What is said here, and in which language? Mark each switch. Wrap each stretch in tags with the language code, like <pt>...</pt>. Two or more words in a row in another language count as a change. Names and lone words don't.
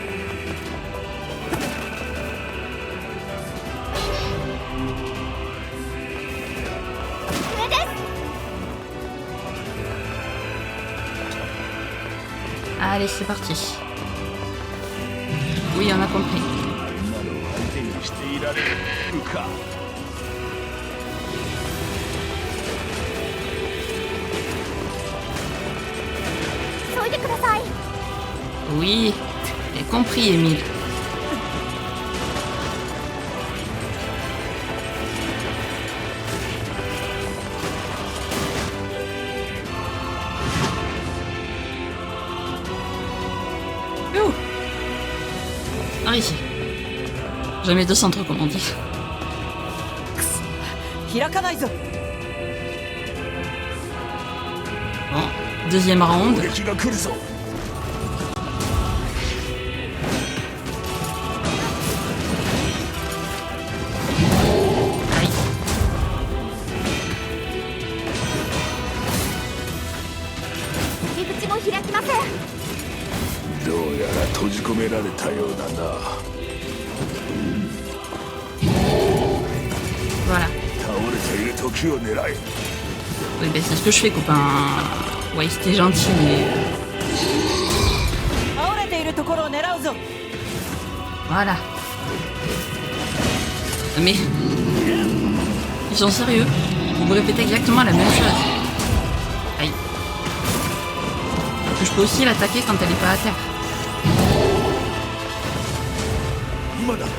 <fr>Allez, c'est parti. Oui, on a compris.</fr> <ja>あんなの相手にしていられるか。急いでください</ja> <fr>Oui, j'ai compris, Emile. Ouh. Ah, ici. Jamais 200 trop, comme on dit.</fr> <ja>開かないぞ。</ja> <fr>Bon, deuxième round.</fr> <ja>攻撃が来るぞ。</ja> <fr>Aïe.</fr> <ja>入り口も開きませんどうやら閉じ込められたようだな。</ja> <fr>Voilà.</fr> <ja>倒れている時を狙え。</ja> <fr>Oui, ben c'est ce que je fais, copain. Ouais, c'était gentil, mais...</fr> <ja>倒れているところを狙うぞ。</ja> <fr>Voilà. Mais... Ils sont sérieux? Vous me répétez exactement la même chose. Aïe. Je peux aussi l'attaquer quand elle est pas à terre.</fr> <ja>今だ。</ja>